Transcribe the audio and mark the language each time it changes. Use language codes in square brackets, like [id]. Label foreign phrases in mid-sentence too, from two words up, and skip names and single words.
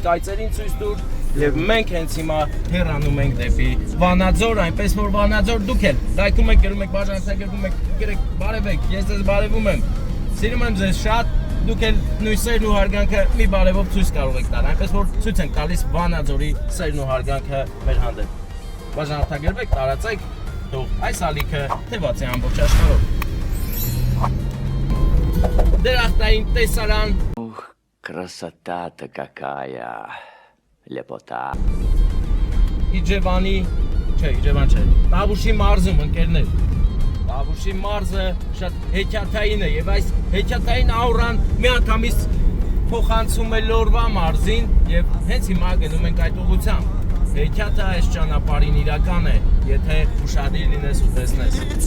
[hy] այծերին ցույց տուր եւ մենք հենց հիմա հեռանում ենք դեպի Վանաձոր, այնպես որ Վանաձոր դուք էլ լայքում եք, գրում եք, բաժանորդագրվում եք, գրեք, բարևեք, ես ձեզ բարևում եմ։ Սիրում եմ ձեզ շատ, դուք էլ նույն սերն ու հարգանքը մի բարևով ցույց կարող եք տալ, այնպես որ ցույց ենք տալիս Վանաձորի սերն ու հարգանքը մեր հանդեպ։ Բաժանորդագրվեք, տարածեք, թող այս ալիքը թևացի ամբողջ աշխարհով։ Դրախտային տեսարան։ [ru] Ух, красота-то какая, лепота։ [hy] Իջևանի, չէ, Իջևան չէ, Տավուշի մարզում, ընկերներ։ Տավուշի մարզը շատ հեքիաթային է եւ այս հեքիաթային աուրան միանգամից փոխանցում է Լորվա մարզին եւ հենց հիմա գնում ենք այդ ուղղությամբ։ Հեքիաթը այս ճանապարհին իրական է, եթե ուշադիր լինես ու տեսնես։